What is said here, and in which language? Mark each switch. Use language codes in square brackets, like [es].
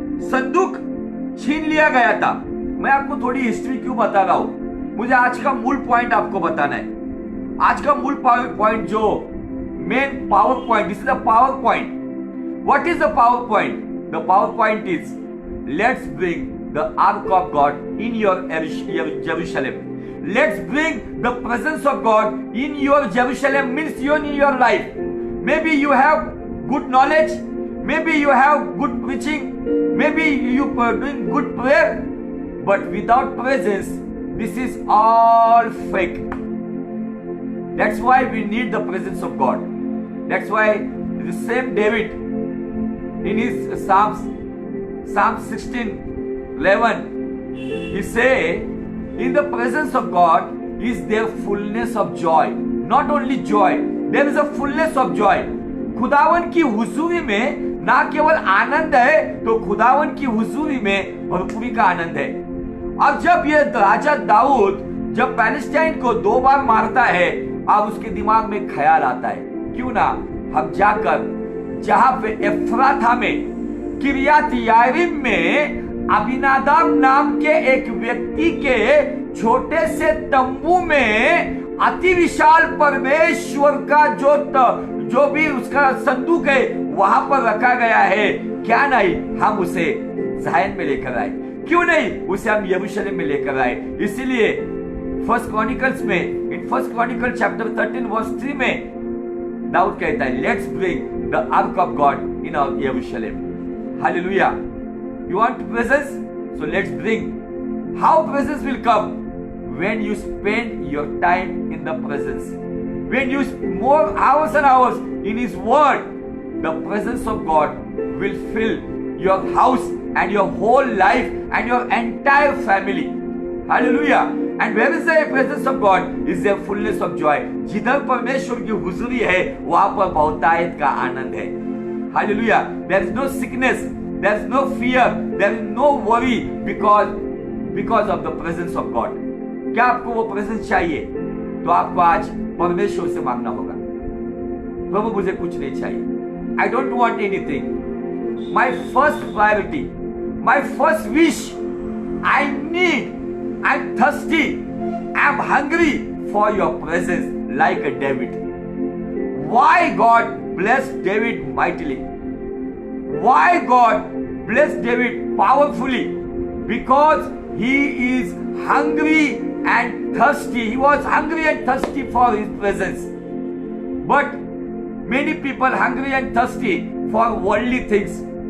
[hi] संदूक छीन लिया गया था। मैं आपको थोड़ी हिस्ट्री क्यों बता रहा हूं, मुझे आज का मूल पॉइंट आपको बताना है। आज का मूल पॉइंट जो [en] Main power point, this is the power point. What is the power point? The power point is, let's bring the ark of God in your Jerusalem. Let's bring the presence of God in your Jerusalem, means in your life. Maybe you have good knowledge, maybe you have good preaching, maybe you are doing good prayer, but without presence, this is all fake. That's why we need the presence of God. That's why the same David in his Psalm 16:11, he say, in the presence of God is there fullness of joy. Not only joy, there is a fullness of joy. [hi] खुदावन की हुजूरी में ना केवल आनंद है, तो खुदावन की हुजूरी में भरपूरी का आनंद है। अब जब ये राजा दाऊद जब पैलेस्टाइन को 2 बार मारता है, अब उसके दिमाग में ख्याल आता है, क्यों ना हम जाकर जहां पे एफ्राथा में किरियत यारीम में अबीनादाब नाम के एक व्यक्ति के छोटे से तंबू में अति विशाल परमेश्वर का जो भी उसका संदूक है वहां पर रखा गया है, क्या नहीं हम उसे ज़ायन में लेकर आए, क्यों नहीं उसे हम यरूशलेम में लेकर आए। इसीलिए फर्स्ट क्रॉनिकल्स में, [en] in first chronicle chapter 13 verse 3 [hi] में दाऊद कहता है, [en] Let's bring the ark of God in our Jerusalem. Hallelujah. You want presence, so let's bring. How presence will come? when you spend your time in the presence, when you more hours and hours in his word, the presence of God will fill your house and your whole life and your entire family. Hallelujah. And where is the presence of God? Is there fullness of joy. [hi] जिधर परमेश्वर की हुजूरी है वहां पर बहुतायत का आनंद है। [en] Hallelujah. There is no sickness, there is no fear, there is no worry because of the presence of God. [hi] क्या आपको वो प्रेजेंस चाहिए? तो आपको आज परमेश्वर से मांगना होगा, प्रभु मुझे कुछ नहीं चाहिए। [en] I don't want anything. My first priority, my first wish, I need, I am thirsty, I am hungry for your presence like a David. Why God blessed David mightily? Why God blessed David powerfully? Because he is hungry and thirsty. He was hungry and thirsty for his presence. But many people hungry and thirsty for worldly things.